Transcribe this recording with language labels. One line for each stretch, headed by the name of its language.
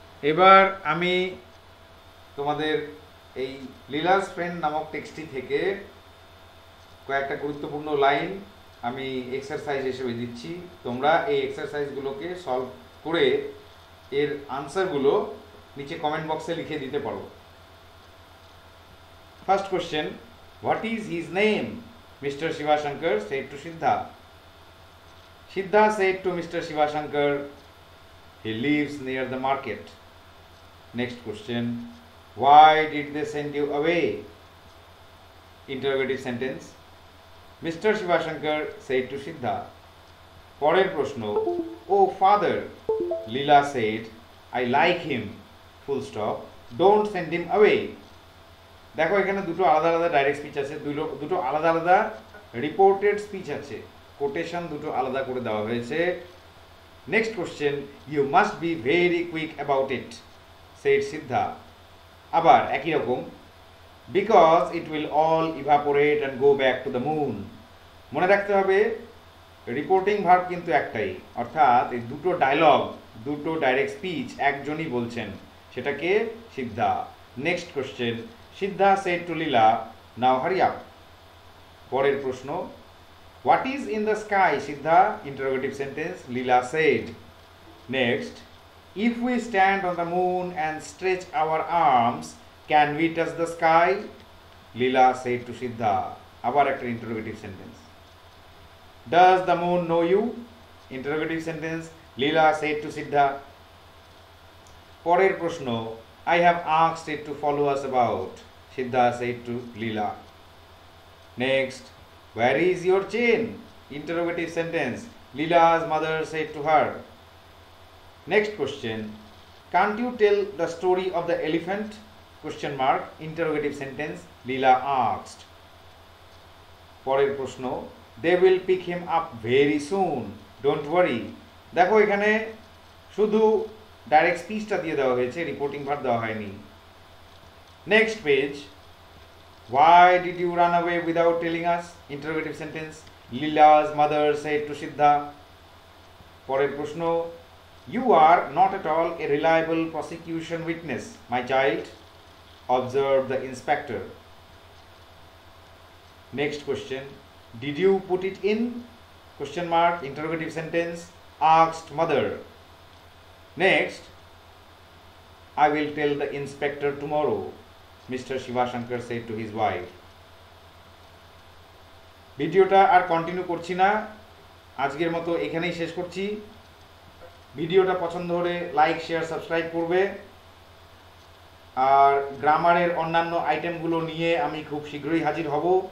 Bangla: এবার আমি তোমাদের এই লীলাস ফ্রেন্ড নামক টেক্সটটি থেকে কয়েকটা গুরুত্বপূর্ণ লাইন আমি এক্সারসাইজ হিসেবে দিচ্ছি। তোমরা এই এক্সারসাইজগুলোকে সলভ করে এর আনসারগুলো নিচে কমেন্ট বক্সে লিখে দিতে পারো।
English: First question, what is his name? Mister Shivashankar said to Siddha. Siddha said to Mr. Shivashankar, he lives near the market. Next question, why did they send you away? Interrogative sentence. Mr. Shivashankar said to Siddha.
Bangla: পরের প্রশ্ন,
English: oh father, Leela said, I like him, full stop, don't send him away.
Bangla: দেখো এখানে দুটো আলাদা আলাদা direct speech আছে, দুটো আলাদা আলাদা রিপোর্টেড স্পিচ আছে, কোটেশন দুটো আলাদা করে দেওয়া হয়েছে।
English: Next question, you must be very quick about it, said Siddha. আবার একই রকম, because it will all evaporate and go back to the moon.
Bangla: মনে রাখতে হবে রিপোর্টিং ভার্ব কিন্তু একটাই, অর্থাৎ এই দুটো ডায়লগ, দুটো ডাইরেক্ট স্পিচ একজনই বলছেন, সেটাকে সিদ্ধা।
English: Next question, Siddha said to Leela, now hurry up.
Bangla: পরের প্রশ্ন,
English: What is in the sky Siddha? Interrogative sentence, Leela said. Next, if we stand on the moon and stretch our arms can we touch the sky? Leela said to Siddha.
Bangla: আবার একটা
English: Interrogative sentence. Does the moon know you? Interrogative sentence, Leela said to Siddha. পরের প্রশ্ন, I have asked it to follow us about, Siddha said to Leela. Next, where is your chain? Interrogative sentence, Leela's mother said to her. Next question, can't you tell the story of the elephant? Question mark, interrogative sentence, Leela asked.
Bangla: পরের প্রশ্ন,
English: they will pick him up very soon, don't worry.
Bangla: দেখো এখানে শুধু direct স্পিচটা দিয়ে দেওয়া হয়েছে, reporting verb দেওয়া হয়নি।
English: Next page, why did you run away without telling us? Interrogative sentence, Leela's mother said to Siddha.
Bangla: পরের প্রশ্ন,
English: You are not at all a reliable prosecution witness my child, observe the inspector. Next question, did you put it in? Question mark, interrogative sentence, asked mother. Next, I will tell the inspector tomorrow, Mr. Shivashankar said to his wife.
Bangla: ভিডিওটা আর continue করছি না, আজকের মতো এখানেই শেষ করছি। ভিডিওটা পছন্দ হলে লাইক, শেয়ার, সাবস্ক্রাইব করবে। আর গ্রামারের অন্যান্য আইটেমগুলো নিয়ে আমি খুব শীঘ্রই হাজির হব।